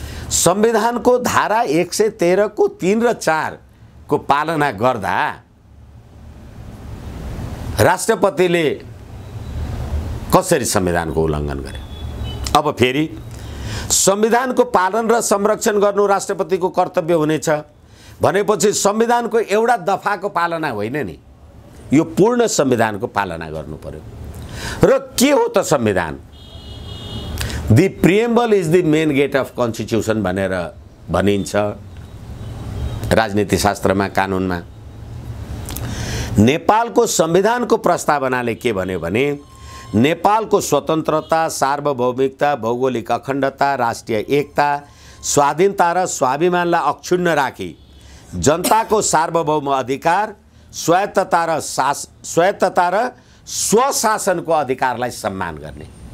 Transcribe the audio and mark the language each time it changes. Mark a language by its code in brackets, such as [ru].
[ne] संविधानको धारा 113 को 3 र 4 को पालना गर्दा राष्ट्रपतिले कसरी संविधानको उल्लङ्घन गरे? अब फेरि संविधानको पालन र संरक्षण गर्नु राष्ट्रपतिको कर्तव्य हुनेछ भनेपछि संविधानको एउटा दफाको पालना होइन नि, यो पूर्ण संविधानको पालना गर्नु पर्यो। र के हो त संविधान? [en] The preamble is the main gate of constitution [ne] भनेर भनिन्छ। राजनीतिशास्त्रमा, कानुनमा। नेपालको संविधानको प्रस्तावनाले के भन्यो भने नेपालको स्वतन्त्रता, सार्वभौमिकता, भौगोलिक अखण्डता, राष्ट्रिय एकता, स्वाधीनता र स्वाभिमानलाई अक्षुण्ण राखी जनताको सार्वभौम अधिकार, स्वायत्तता र स्वशासनको अधिकारलाई सम्मान गर्ने।